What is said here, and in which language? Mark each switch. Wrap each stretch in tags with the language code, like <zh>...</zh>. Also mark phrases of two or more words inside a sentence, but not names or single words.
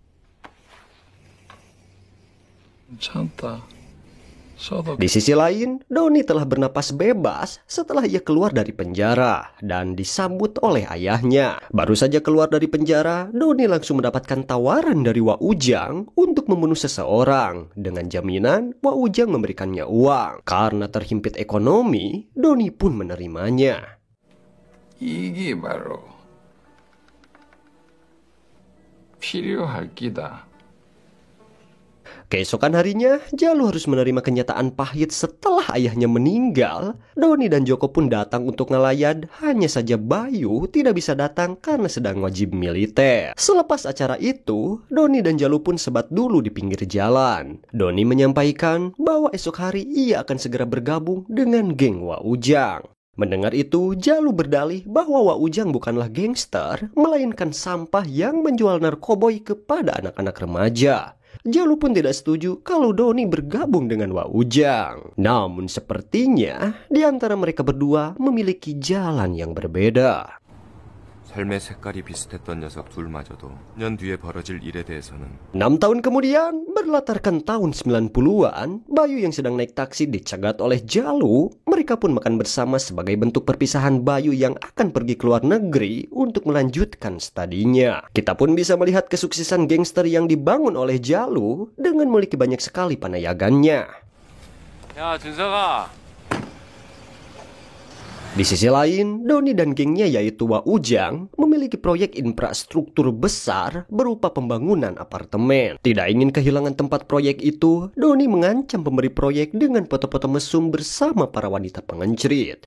<id>Di sisi lain, Doni telah bernapas bebas setelah ia keluar dari penjara dan disambut oleh ayahnya. Baru saja keluar dari penjara, Doni langsung mendapatkan tawaran dari Wak Ujang untuk membunuh seseorang dengan jaminan Wak Ujang memberikannya uang. Karena terhimpit ekonomi, Doni pun menerimanya.</id> <ko>이게 바로 필요할 기다.</ko> <id>Keesokan harinya, Jalu harus menerima kenyataan pahit setelah ayahnya meninggal. Doni dan Joko pun datang untuk ngelayat, hanya saja Bayu tidak bisa datang karena sedang wajib militer. Selepas acara itu, Doni dan Jalu pun sebat dulu di pinggir jalan. Doni menyampaikan bahwa esok hari ia akan segera bergabung dengan geng Wak Ujang. Mendengar itu, Jalu berdalih bahwa Wak Ujang bukanlah gangster, melainkan sampah yang menjual narkoboy kepada anak-anak remaja. Jalu pun tidak setuju kalau Doni bergabung dengan Wak Ujang. Namun sepertinya di antara mereka berdua memiliki jalan yang berbeda.</id> <ko>삶의 색깔이 비슷했던 녀석 둘마저도 년 뒤에 벌어질 일에 대해서는</ko> <id>6 tahun kemudian, berlatarkan tahun 90-an, Bayu yang sedang naik taksi dicegat oleh Jalu. Mereka pun makan bersama sebagai bentuk perpisahan Bayu yang akan pergi ke luar negeri untuk melanjutkan studinya. Kita pun bisa melihat kesuksesan gangster yang dibangun oleh Jalu dengan memiliki banyak sekali panayagannya.</id> <ko>야, 준석아.</ko> <id>Di sisi lain, Doni dan gengnya yaitu Wak Ujang memiliki proyek infrastruktur besar berupa pembangunan apartemen. Tidak ingin kehilangan tempat proyek itu, Doni mengancam pemberi proyek dengan foto-foto mesum bersama para wanita pengencrit.</id>